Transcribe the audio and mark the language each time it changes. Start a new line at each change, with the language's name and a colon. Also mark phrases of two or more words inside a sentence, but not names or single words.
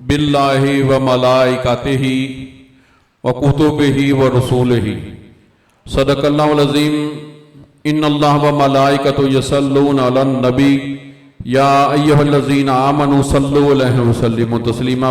Arabic: بالله وملائكته وكتبه ورسله. صدق الله العظيم۔ إن الله وملائكته يصلون على النبي يا أيها الذين آمنوا صلوا عليه وسلموا تسليما.